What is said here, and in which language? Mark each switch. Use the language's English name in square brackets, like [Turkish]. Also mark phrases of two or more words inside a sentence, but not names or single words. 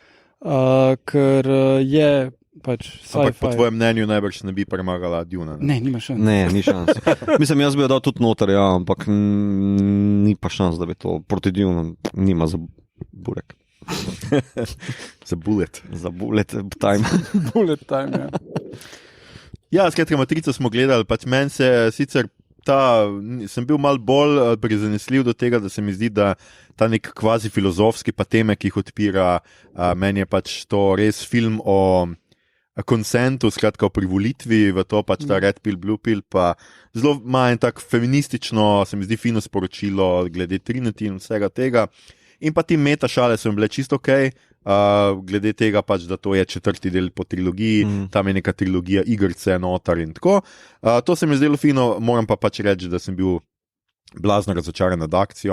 [Slovenian] Ker je pač sci-fi. Ampak po tvojem mnenju najbrž ne bi premagala Duna. Ne, nima šans. Ne, ni šans. Mislim, jaz bi jo dal tudi noter, ja, ampak ni pa šans, da bi to proti Dunu nima za burek. Za bullet. Za [English] bullet time. Bullet time, [Slovenian] ja. Ja, skratka, Matrico smo gledali, pač meni se sicer sem bil malo bolj prizanesljiv do tega, da se mi zdi, da ta nek kvazi filozofski pa teme, ki jih odpira, meni je pač to res film o konsentu, skratka o privolitvi v to, pač ta [English] red pill, blue pill, [Slovenian] pa zelo ima en tak feministično, se mi zdi fino sporočilo glede Trinity in vsega tega. In pa ti meta šale so bile čisto ok, glede tega pač, da to je 4. del po trilogiji, tam je neka trilogija igrice, notar in tako. To se mi zdelo fino, moram pa pač reči, da sem bil blazno razočaran nad akcijo.